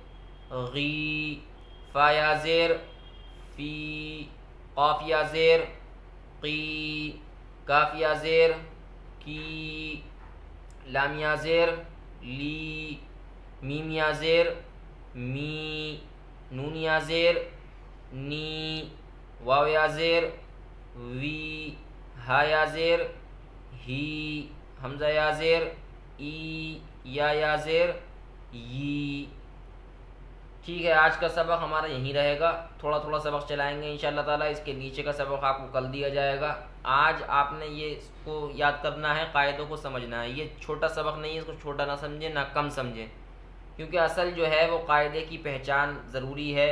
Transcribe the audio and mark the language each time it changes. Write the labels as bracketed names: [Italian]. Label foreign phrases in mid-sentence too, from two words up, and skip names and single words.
[Urdu] غی، فا یا زیر فی، قاف یا زیر قی، کاف یا زیر کی، لام یا زیر لی، میم یا زیر می، نون یا زیر نی، واو یا زیر وی، ہا یا زیر ہی، حمزہ یا زیر ای، یا زیر یی۔ ٹھیک ہے، آج کا سبق ہمارا یہیں رہے گا، تھوڑا تھوڑا سبق چلائیں گے [Arabic] انشاءاللہ تعالیٰ، [Urdu] اس کے نیچے کا سبق آپ کو کل دیا جائے گا۔ آج آپ نے یہ اس کو یاد کرنا ہے، قاعدوں کو سمجھنا ہے، یہ چھوٹا سبق نہیں ہے، اس کو چھوٹا نہ سمجھیں نہ کم سمجھیں، کیونکہ اصل جو ہے وہ قاعدے کی پہچان ضروری ہے۔